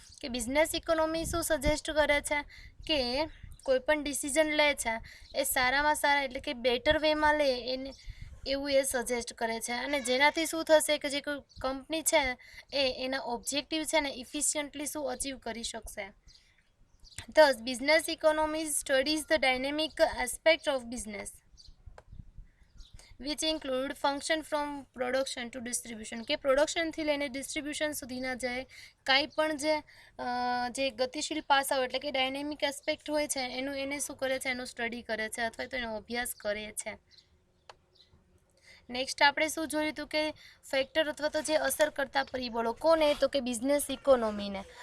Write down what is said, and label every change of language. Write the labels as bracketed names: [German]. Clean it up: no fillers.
[Gujarati] કે business economy શું suggest કરે છે કે કોઈ પણ ડિસિઝન લે છે એ સારામાં સારા એટલે કે બેટર વેમાં લે એને એવું એ સજેસ્ટ કરે છે, અને જેનાથી શું થશે કે જે કોઈ કંપની છે એના ઓબ્જેક્ટિવ છે ને ઇફિશિયન્ટલી શું અચીવ કરી શકશે. [English] Thus, business economy studies the dynamic aspect of business, which include function from production to distribution. [Gujarati] કે પ્રોડક્શનથી લઈને ડિસ્ટ્રીબ્યુશન સુધીના જે કાંઈ પણ જે ગતિશીલ પાસાઓ એટલે કે ડાયનેમિક એસ્પેક્ટ હોય છે એનું એને શું કરે છે એનો સ્ટડી કરે છે અથવા તો એનો અભ્યાસ કરે છે. નેક્સ્ટ આપણે શું જોયું હતું કે ફેક્ટર અથવા તો જે અસર કરતા પરિબળો કોને તો કે બિઝનેસ ઇકોનોમીને.